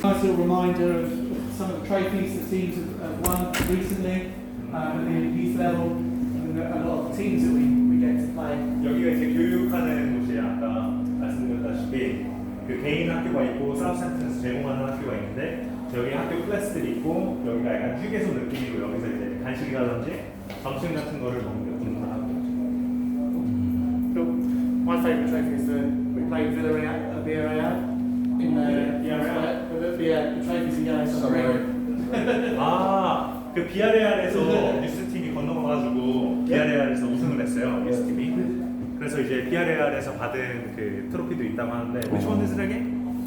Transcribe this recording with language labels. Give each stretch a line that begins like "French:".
English: Nice little reminder of some of the trophies the teams have won recently at the youth level, and a lot of the teams that we get to play.
Korean: 여기가 이제 교육하는 곳이에요. 아까 말씀드렸다시피 그 개인 학교가 있고 사우스햄튼에서 제공하는 학교가 있는데 여기 학교 클래스들이 있고 여기가 약간 휴게소 느낌이고 여기서 이제 간식이라든지 점심 같은 거를 먹는 하고.
English: My favourite trophy is we played Villarreal in the trophies again.
Korean: 그 비아레알에서 유스팀이 건너가가지고 비아레알에서 우승을 했어요. 유스팀이. 그래서 이제 비아레알에서 받은 그 트로피도 있다고 하는데
English: which one is it again?